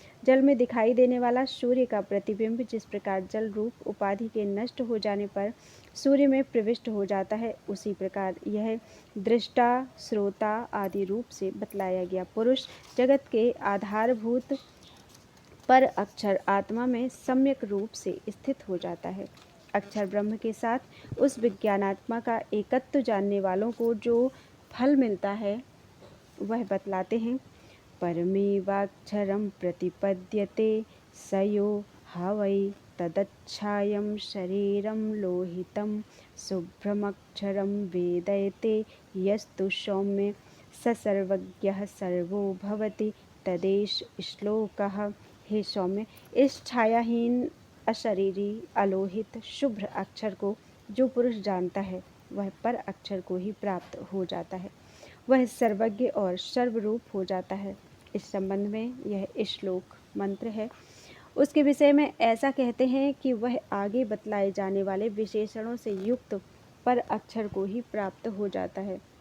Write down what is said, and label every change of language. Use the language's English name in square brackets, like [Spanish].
[Hindi] जल में दिखाई देने वाला सूर्य का प्रतिबिंब जिस प्रकार जल रूप उपाधि के नष्ट हो जाने पर सूर्य में प्रविष्ट हो जाता है, उसी प्रकार यह दृष्टा, श्रोता आदि रूप से बतलाया गया पुरुष जगत के आधारभूत पर अक्षर आत्मा में सम्यक रूप से स्थित हो जाता है। अक्षर ब्रह्म के साथ उस विज्ञानात्मा का एकत्व जानने वालों को जो फल मिलता है वह बतलाते हैं। [Sanskrit] परमेवाक्षरं प्रतिपद्यते स यो ह वै तदच्छायं शरीरं लोहितं शुभ्रमक्षरं वेदयते यस्तु सौम्य स सर्वज्ञः सर्वो भवति तदेष श्लोकः। [Hindi] हे सौम्य, इस छायाहीन अशरीरी अलोहित शुभ्र अक्षर को जो पुरुष जानता है वह पर अक्षर को ही प्राप्त हो जाता है, वह सर्वज्ञ और सर्वरूप हो जाता है। इस संबंध में यह श्लोक मंत्र है। उसके विषय में ऐसा कहते हैं कि वह आगे बतलाए जाने वाले विशेषणों से युक्त पर अक्षर को ही प्राप्त हो जाता है।